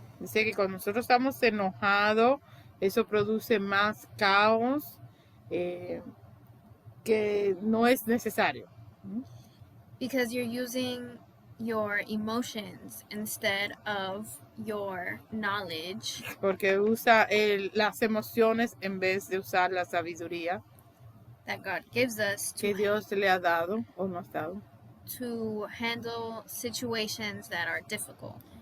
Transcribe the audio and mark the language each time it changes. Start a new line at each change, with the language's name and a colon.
Spanish: Dice que cuando nosotros estamos enojados, eso produce más caos que no es necesario.
English: Because you're using your emotions instead of your knowledge.
Spanish: Porque usa las emociones en vez de usar la sabiduría
English: that God gives us
Spanish: que Dios le ha dado o nos ha dado
English: to handle situations that are difficult.